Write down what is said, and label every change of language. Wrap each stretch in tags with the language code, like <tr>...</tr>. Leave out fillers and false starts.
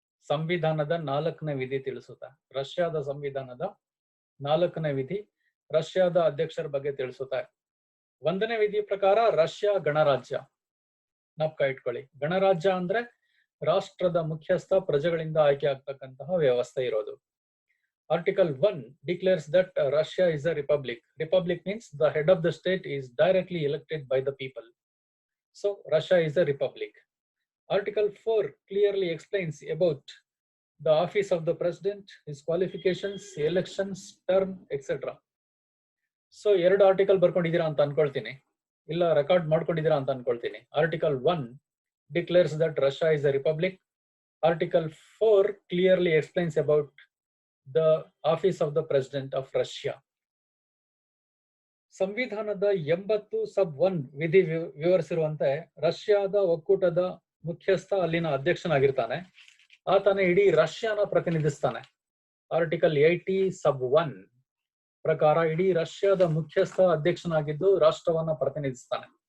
<kn>ಸಂವಿಧಾನದ 4ನೇ ವಿಧಿ ತಿಳಿಸುತ್ತೆ. ರಷ್ಯಾದ ಸಂವಿಧಾನದ 4ನೇ ವಿಧಿ ರಷ್ಯಾದ ಅಧ್ಯಕ್ಷರ ಬಗ್ಗೆ ತಿಳಿಸುತ್ತೆ. 1ನೇ ವಿಧಿ ಪ್ರಕಾರ ರಷ್ಯಾ ಗಣರಾಜ್ಯ. ಜ್ಞಾಪಕ ಇಟ್ಕೊಳ್ಳಿ, ಗಣರಾಜ್ಯ ಅಂದ್ರೆ ರಾಷ್ಟ್ರದ ಮುಖ್ಯಸ್ಥ ಪ್ರಜೆಗಳಿಂದ ಆಯ್ಕೆ ಆಗ್ತಕ್ಕಂತಹ ವ್ಯವಸ್ಥೆ ಇರೋದು.</kn> <en>Article 1 declares that Russia is a republic. Republic means the head of the state is directly elected by the people. So Russia is a republic. Article 4 clearly explains about the office of the president, his qualifications, elections, term, etc.</en> <kn>So 2 article ಬರ್ಕೊಂಡಿದ್ದೀರಾ ಅಂತ ಅನ್ಕೊಳ್ತೀನಿ, ಇಲ್ಲ record ಮಾಡ್ಕೊಂಡಿದ್ದೀರಾ ಅಂತ ಅನ್ಕೊಳ್ತೀನಿ.</kn> <en>Article 1 declares that Russia is a republic. Article 4 clearly explains about the office of the president of Russia.</en> <kn>ಸಂವಿಧಾನದ 80 ಸಬ್ 1 ವಿಧಿ ವಿವರಿಸಿರುವಂತೆ ರಷ್ಯಾದ ಒಕ್ಕೂಟದ ಮುಖ್ಯಸ್ಥ ಅಲ್ಲಿನ ಅಧ್ಯಕ್ಷನಾಗಿರ್ತಾನೆ. ಆತನೇ ಇಡೀ ರಷ್ಯಾನ ಪ್ರತಿನಿಧಿಸ್ತಾನೆ. ಆರ್ಟಿಕಲ್ 80 ಸಬ್ 1 ಪ್ರಕಾರ ಇಡೀ ರಷ್ಯಾದ ಮುಖ್ಯಸ್ಥ ಅಧ್ಯಕ್ಷನಾಗಿದ್ದು ರಾಷ್ಟ್ರವನ್ನ ಪ್ರತಿನಿಧಿಸ್ತಾನೆ.</kn>